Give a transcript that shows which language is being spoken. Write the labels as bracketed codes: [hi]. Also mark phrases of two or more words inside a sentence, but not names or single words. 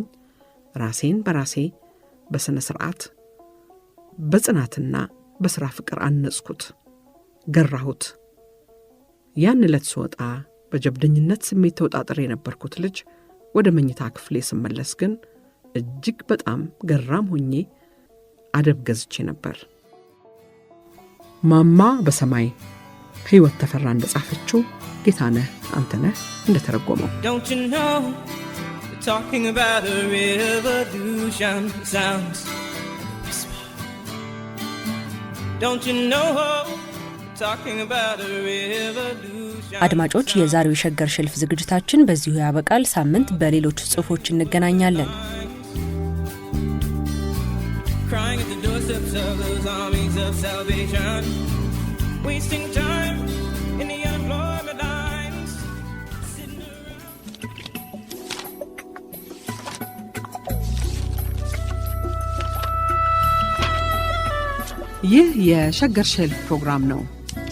[am] ራሴን በራሴ በስነ ስርዓት በጽናትና በሥራ ፍቅር አነጽኩት፣ ገራሁት። ያን ዕለት ስወጣ በጀብደኝነት ስሜት ተውጣጥሬ የነበርኩት ልጅ ወደ መኝታ ክፍሌ ስመለስ ግን እጅግ በጣም ገራም ሆኜ አደብ ገዝቼ ነበር። ማማ በሰማይ ሕይወት ተፈራ እንደጻፈችው ጌታነህ አንተነህ እንደተረጎመው [en] Don't you know we're talking about a revolution sounds whisper. Don't you know we're talking about a revolution. [am] አድማጮች፣ የዛሬው የሸገር ሸልፍ ዝግጅታችን በዚሁ ያበቃል። ሳምንት በሌሎች ጽሑፎች እንገናኛለን። [en] Crying at the doorsteps of those armies of salvation, wasting time in the unemployment lines, sitting around. [am] ይህ የሸገር ሸልፍ ፕሮግራም ነው።